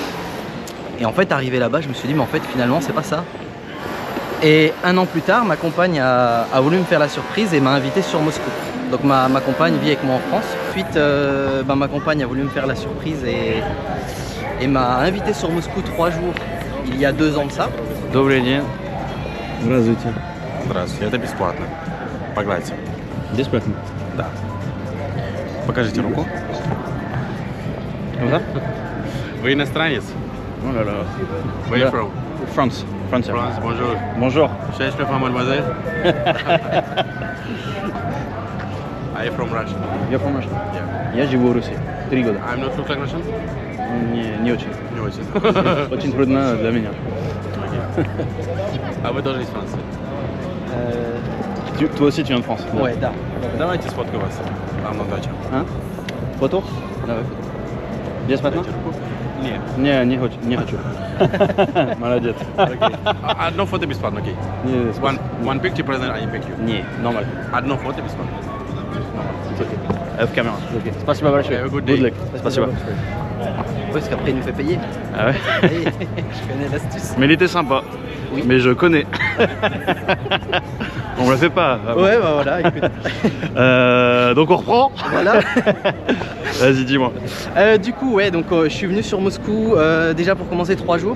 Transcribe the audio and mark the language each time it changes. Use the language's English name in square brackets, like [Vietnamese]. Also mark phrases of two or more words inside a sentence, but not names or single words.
[French] Et en fait arrivé là-bas je me suis dit mais en fait finalement c'est pas ça. Et un an plus tard, ma compagne a voulu me faire la surprise et m'a invité sur Moscou. Donc ma compagne vit avec moi en France. Ensuite, ma compagne a voulu me faire la surprise et m'a invité sur Moscou 3 jours, il y a 2 ans de ça. [Russian] Добрый день. Здравствуйте. Здравствуйте. Это бесплатно. Погладьте. Бесплатно. Да. Покажите руку. Вы иностранец? [French] Oh là là. [English] Where are you from? France. France. [French] France, bonjour. Bonjour. Je suis [English] from mademoiselle. I am from Russia. Я from Russia. Yeah. [Russian] Я живу в Руси 3 года. [English] I'm not look like Russian? [Russian] Не очень. Не очень. Очень трудно для меня. А вы тоже из Франции? [French] Toi aussi tu viens de France. Ouais, [Russian] да. Давайте сфоткаю вас. Там на даче. [French] Hein? Photo? [Russian] Давай. Бесплатно? Дайте руку. Нет. Не хочу. Молодец. Окей. Одно фото бесплатно, окей. Не, [English] One picture present, I pick you. [Russian] Не, нормально. Одно фото бесплатно. В камеру. Спасибо большое. [English] Have a good Good day. luck. [Russian] Спасибо. [French] Oui, parce qu'après il nous fait payer. Ah ouais? Oui, je connais l'astuce. Mais il était sympa. Oui. Mais je connais. On le fait pas. Ouais, bah voilà, écoute. Donc on reprend. Voilà. Vas-y, dis-moi. Du coup, ouais, donc je suis venu sur Moscou déjà pour commencer 3 jours.